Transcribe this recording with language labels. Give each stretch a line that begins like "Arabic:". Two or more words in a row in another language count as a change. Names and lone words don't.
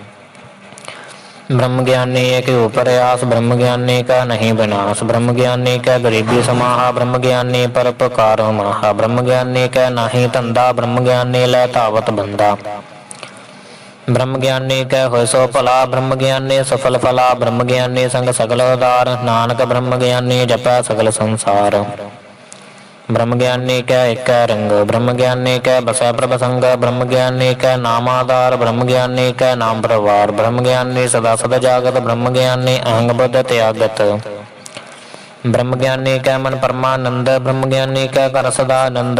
Braj: ब्रह्म ज्ञानी एक ऊपर आस, ब्रह्म ज्ञानी का नहीं विनाश। ब्रह्म ज्ञानी का गरीबी समाहा, ब्रह्म ज्ञानी परोपकारो माहा। ब्रह्म ज्ञानी का नाही धंधा, ब्रह्म ज्ञानी लै धावत बंदा। ब्रह्म ज्ञानी कै होय सो भला, ब्रह्म ज्ञानी सफल फला। ब्रह्म ज्ञानी संग सगल उदार, नानक ब्रह्म ज्ञानी जपै सगल संसार। ब्रह्म ज्ञानी कै एक रंग, ब्रह्म ज्ञानी कै बसै प्रभ संग। ब्रह्म ज्ञानी कै नाम आधार, ब्रह्म ज्ञानी कै नाम प्रवार। ब्रह्म ज्ञानी सदा सद जागत, ब्रह्म ज्ञानी अहंग बुद्ध त्यागत। ब्रह्म ज्ञानी कै मन परमानंद, ब्रह्म ज्ञानी कै कर सदानंद।